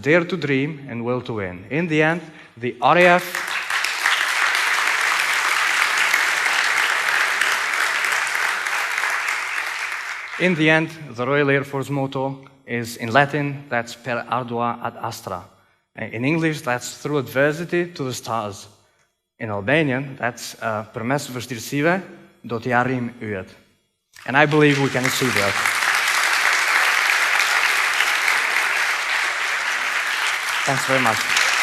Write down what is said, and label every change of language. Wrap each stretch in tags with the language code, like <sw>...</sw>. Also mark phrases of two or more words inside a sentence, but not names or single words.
<en>Dare to dream and will to win. In the end, the RAF in the end, the Royal Air Force motto is in Latin, that's</en> <la>per ardua ad astra.</la> <en>In English, that's through adversity to the stars. In Albanian, that's</en> <sq>per mes vështirësive do t'i arrim yjet.</sq> <en>And I believe we can achieve that. Thanks very much.</en>